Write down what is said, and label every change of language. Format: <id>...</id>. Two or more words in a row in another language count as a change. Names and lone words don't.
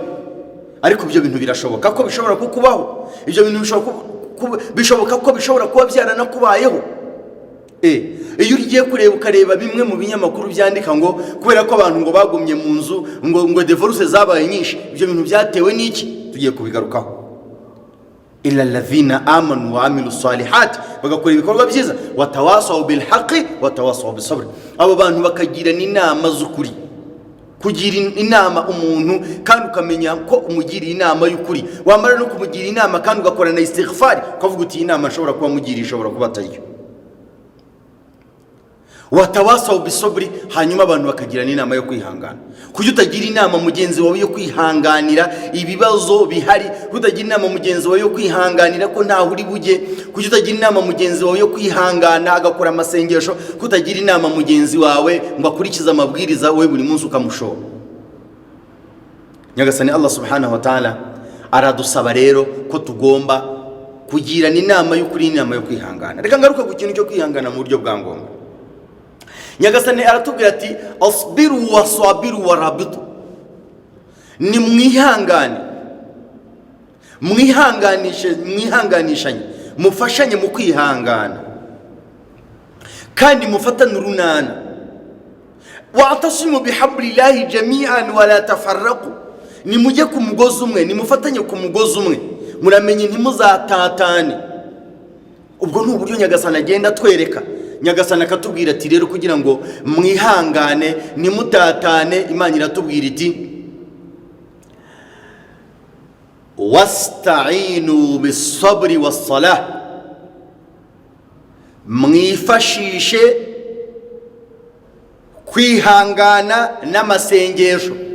<rw>Ariko ibyo bintu birashoboka ko bishobora kukubaho, ibyo bintu bishoboka ko bishobora kuba byaranakubayeho. Iyo ugiye kureba ukareba bimwe mu binyamakuru byandika ngo kubera ko abantu ngo bagumye mu nzu ngo divorce zabaye nyinshi, ibyo bintu byatewe n'iki? Tugiye kubigarukaho.</rw> <ar>إلا الذين آمنوا وعملوا الصالحات,</ar> <rw>bagakora ibikorwa byiza,</rw> <ar>وتواصوا بالحق وتواصوا بالصبر,</ar> <rw>abo bantu bakagirana inama z'ukuri. Kugira inama umuntu kandi ukamenya ko umugiriye inama y'ukuri, wamara no kumugira inama kandi ugakora na istighfar, ukavuga uti inama ashobora kuba mugiriye ishobora kuba atariyo.</rw> <ar>وتواصوا بالصبر,</ar> <rw>hanyuma abantu bakagirana inama yo kwihangana. Kujya utagira inama mugenzi wawe yo kwihanganira ibibazo bihari, kutagira inama mugenzi wawe yo kwihanganira ko ntaho uri bujye, kujya utagira inama mugenzi wawe yo kwihangana agakora amasengesho, kutagira inama mugenzi wawe ngo akurikize amabwiriza we buri munsi ukamushora. Nyagasani Allah</rw> <ar>سبحانه وتعالى</ar> <rw>aradusaba rero ko tugomba kugirana inama y'ukuri, inama yo kwihangana. Reka ngaruka ku kintu cyo kwihangana mu buryo bwa ngombwa. Nyagasani aratubwira ati</rw> <ar>اصبروا وصابروا ورابطوا,</ar> <rw>ni mwihangane, mwihanganishanye, mufashanye mu kwihangana kandi mufatane urunana.</rw> <ar>واعتصموا بحبل الله جميعا ولا تفرقوا,</ar> <rw>ni mujye ku mugozi umwe, ni mufatanye ku mugozi umwe, muramenye ntimuzatatane. Ubwo ni uburyo Nyagasani agenda twereka. Nyagasani akatubwira ati rero kugira ngo mwihangane nimutatane, Imana iratubwira iti</rw> <ar>واستعينوا بالصبر والصلاة,</ar> <rw>mwifashishe kwihangana n'amasengesho.</rw>